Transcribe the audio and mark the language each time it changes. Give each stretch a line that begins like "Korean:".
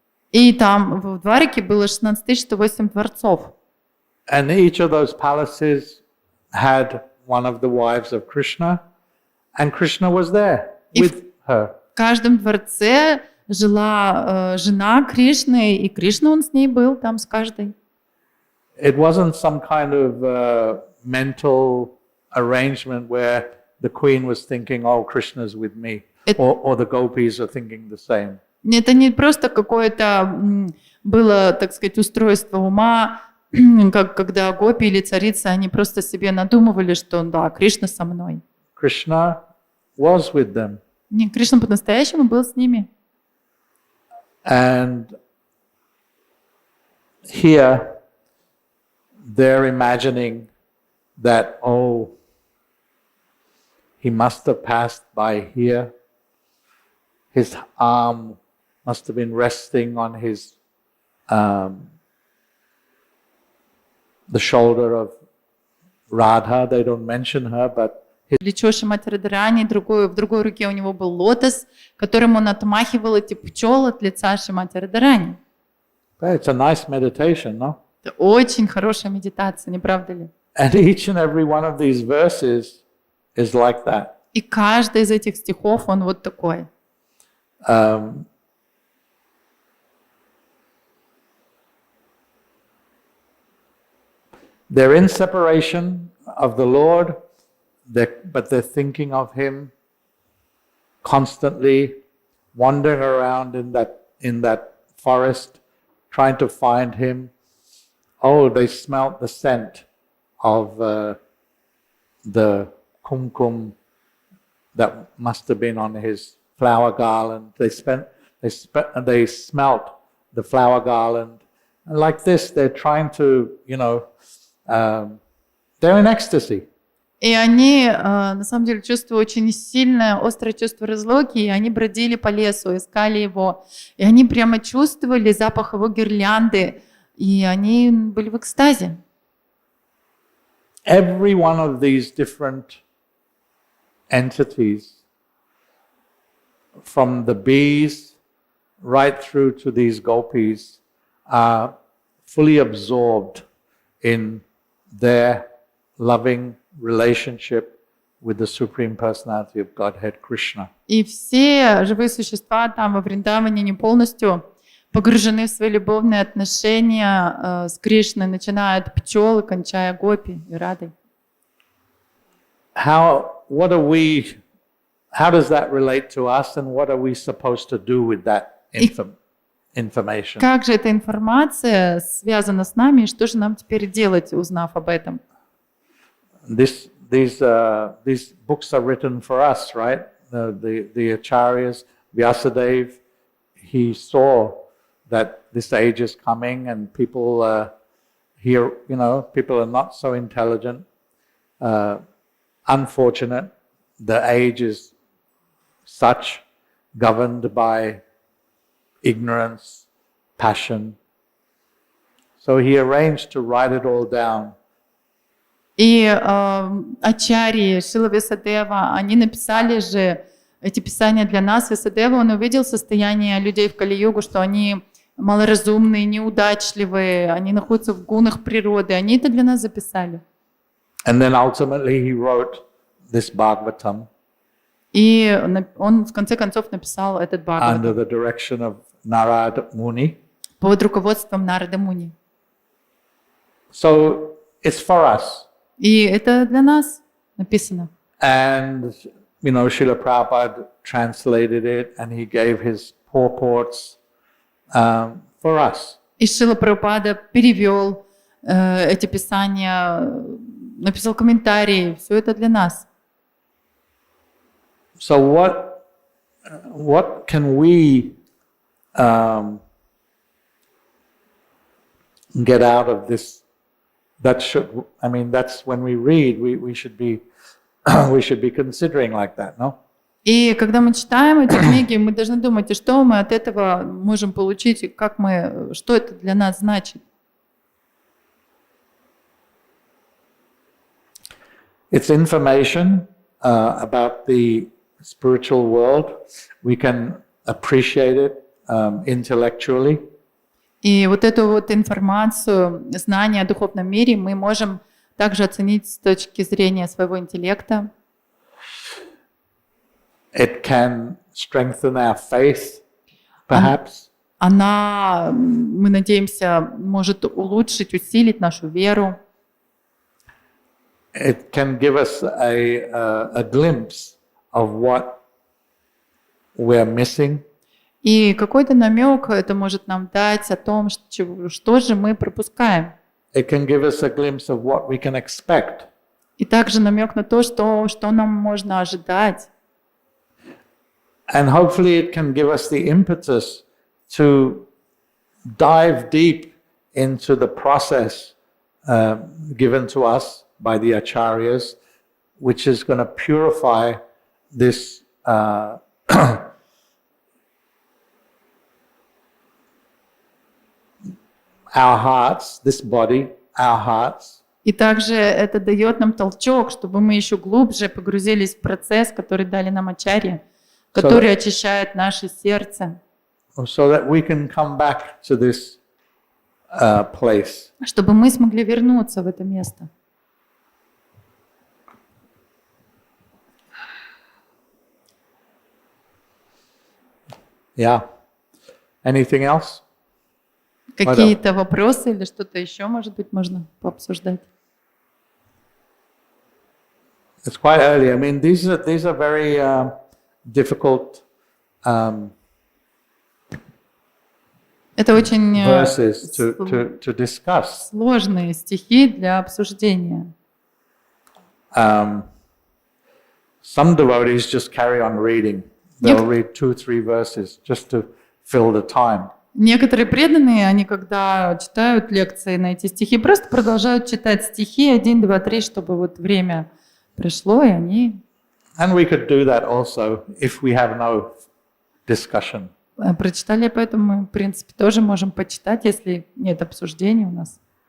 Russian: И там в Двараке было 16108 дворцов.
English: And each of those palaces had one of the wives of Krishna, and Krishna was there with her.
Russian: В каждом дворце жила жена Кришны, и Кришна, Он с ней был там с каждой.
English: It wasn't some kind of mental arrangement where the queen was thinking, oh, Krishna's with me, or the gopis are thinking the same.
Russian: Это не просто какое-то было, так сказать, устройство ума, как когда гопи или царицы, они просто себе надумывали, что да, Кришна со мной.
English: Krishna was with them.
Russian: Не, Кришна по-настоящему был с ними.
English: And here they're imagining that, oh, he must have passed by here. His arm must have been resting on his the shoulder of Radha. They don't mention her, but
Russian: Плечо Шримати Радхарани, в другой руке у него был лотос, которым он отмахивал эти пчел от лица Шримати Радхарани.
English: it's a nice meditation, no?
Russian: Это очень хорошая медитация, не правда ли?
English: And each and every one of these verses is like that.
Russian: И каждый из этих стихов, он вот такой.
English: They're in separation of the Lord, but they're thinking of Him constantly, wandering around in that forest, trying to find Him. Oh, they smelt the scent of the kumkum that must have been on his flower garland. They smelt the flower garland. And like this, they're trying to, they're in ecstasy.
Russian: И они, на самом деле, чувствовали очень сильное, острое чувство разлуки, и они бродили по лесу, искали его. И они прямо чувствовали запах его гирлянды, и они были в экстазе.
English: Every one of these different entities, from the bees right through to these gopis, are fully absorbed in their loving relationship with the Supreme Personality of Godhead, Krishna.
Russian: И все живые существа там во Вриндаване не полностью погружены в свои любовные отношения с Кришной, начиная от пчел и кончая гопи и радой.
English: What are we how does that relate to us, and what are we supposed to do with that information?
Russian: Как же эта информация связана с нами, и что же нам теперь делать, узнав об этом?
English: These books are written for us, right? The acharyas, Vyasadeva, he saw that this age is coming, and people here, people are not so intelligent. Unfortunate, the age is such, governed by ignorance, passion. So he arranged to write it all down.
Russian: И ачарьи Шрила Вьясадева, они написали же эти писания для нас. Вьясадева, он увидел состояние людей в Кали-югу, что они малоразумные, неудачливые, они находятся в гунах природы. Они это для нас записали.
English: And then ultimately he wrote this Bhagavatam.
Russian: И он в конце концов написал этот Бхагаватам.
English: Under the direction of Narada Muni.
Russian: Под руководством Нарады Муни.
English: So it's for us.
Russian: И это для нас написано.
English: And, Srila Prabhupada translated it, and he gave his purports for us.
Russian: И Шрила Прабхупада перевел эти писания, написал комментарии. Все это для нас.
English: So what can we get out of this? That's when we read, we should be considering like that, no?
Russian: И когда мы читаем эти книги, мы должны думать, что мы от этого можем получить, и что это для нас значит.
English: It's information about the spiritual world. We can appreciate it intellectually.
Russian: И вот эту вот информацию, знания о духовном мире мы можем также оценить с точки зрения своего интеллекта.
English: It can strengthen our faith, perhaps.
Russian: Она, мы надеемся, может улучшить, усилить нашу веру.
English: It can give us a glimpse of what we're missing.
Russian: И какой-то намек это может нам дать о том, что же мы пропускаем.
English: It can give us a glimpse of what we can expect.
Russian: И также намек на то, что нам можно ожидать.
English: And hopefully it can give us the impetus to dive deep into the process given to us by the acharyas, which is going to purify this our hearts, this body, our hearts.
Russian: И также это дает нам толчок, чтобы мы еще глубже погрузились в процесс, который дали нам ачарьи, который очищает наше сердце.
English: So that we can come back to this place.
Russian: Чтобы мы смогли вернуться в это место.
English: Yeah. Anything else?
Russian: Какие-то вопросы или что-то еще, может быть, можно пообсуждать?
English: It's quite early. I mean, these are very difficult
Russian: Это очень
English: verses to discuss.
Russian: Сложные стихи для обсуждения.
English: Some devotees just carry on reading. They'll read 2-3 verses just to fill the time.
Russian: Некоторые преданные, они когда читают лекции на эти стихи, просто продолжают читать стихи 1, 2, 3, чтобы вот время пришло, и они...
English: And we could do that also if we have no discussion.
Russian: Прочитали, поэтому мы, в принципе, тоже можем почитать, если нет обсуждений у нас.